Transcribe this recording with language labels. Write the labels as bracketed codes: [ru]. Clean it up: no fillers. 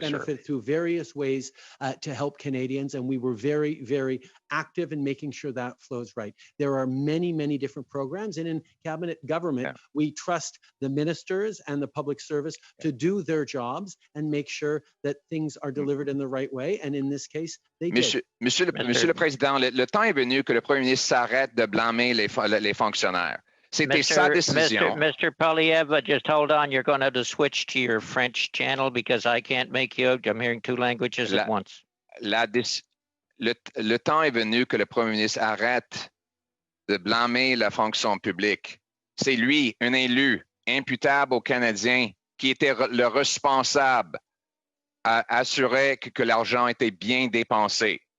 [en] benefit, through various ways to help Canadians, and we were very, very active in making sure that flows right. There are many, many different programs, and in cabinet government, we trust the ministers and the public service to do their jobs and make sure that things are delivered in the right way, and in this case, they did. [fr] Monsieur le Président, le temps est venu que le Premier ministre s'arrête de blâmer les fonctionnaires. C'était sa décision. [en] Mr. Poilievre, just hold on. You're going to have to switch to your French channel because I can't make you out. I'm hearing two languages at once. [fr] Le temps est venu que le Premier ministre arrête de blâmer la fonction publique. C'est lui, un élu, imputable aux Canadiens, qui était le responsable à assurer que l'argent était bien dépensé.